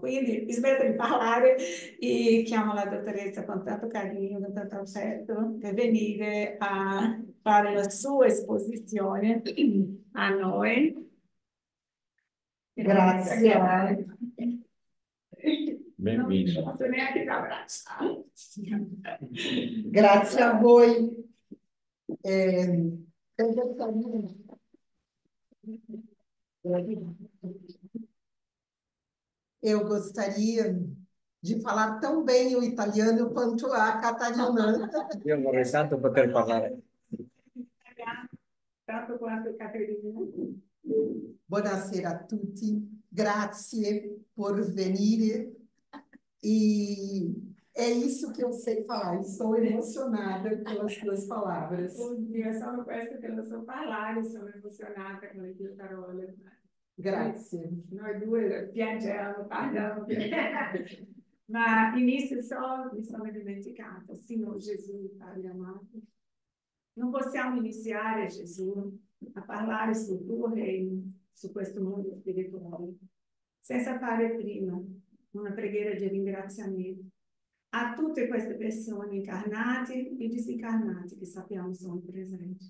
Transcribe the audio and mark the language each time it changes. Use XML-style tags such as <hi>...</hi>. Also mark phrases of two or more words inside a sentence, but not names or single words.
<it>Quindi smetto di parlare e chiamo la dottoressa con tanto carinho, con tanto affetto per venire a fare la sua esposizione a noi. Grazie. Non posso neanche abbracciare. Grazie a voi.</it> <pt>Eu gostaria de falar tão bem o italiano quanto a Catarina.</pt> <it>Io vorrei tanto poter parlare. Tanto quanto Caterina. Buonasera a tutti, grazie por venire.</it> <pt>E é isso que eu sei falar, estou emocionada pelas tuas palavras. Bom dia,</pt> <it>sono queste che lo so parlare, sono emozionata con le tue parole. Grazie. Noi due piangiamo, parliamo, ma inizio solo, mi sono dimenticata, Signore Gesù, Padre amato. Non possiamo iniziare, Gesù, a parlare sul tuo regno, su questo mondo spirituale, senza fare prima una preghiera di ringraziamento a tutte queste persone incarnate e disincarnate che sappiamo sono presenti.</it>